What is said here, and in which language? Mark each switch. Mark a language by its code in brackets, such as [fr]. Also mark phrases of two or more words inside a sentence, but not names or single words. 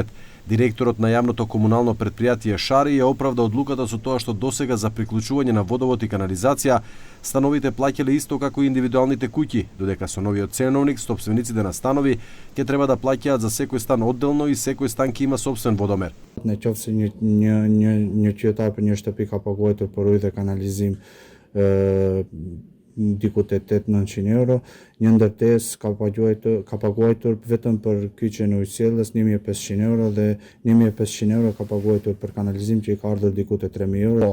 [mk] Директорот на јавното комунално предпријатие Шари ја оправда одлуката со тоа што досега за приклучување на водовод и канализација становите плаќале исто како и индивидуалните куќи, додека со новиот ценовник сопствениците на станови ќе треба да плаќаат за секој стан одделно и секој стан ќе има сопствен водомер. [sq] Nëse një qytetar për një shtëpi ka paguajtur për ujë dhe kanalizim diku te 800-900 euro, një ndërtesë ka paguajtur vetëm për kyçjen e ujësjelljes 1500 euro dhe 1500 euro ka paguajtur për kanalizim që i ka ardhur diku te 3000 euro.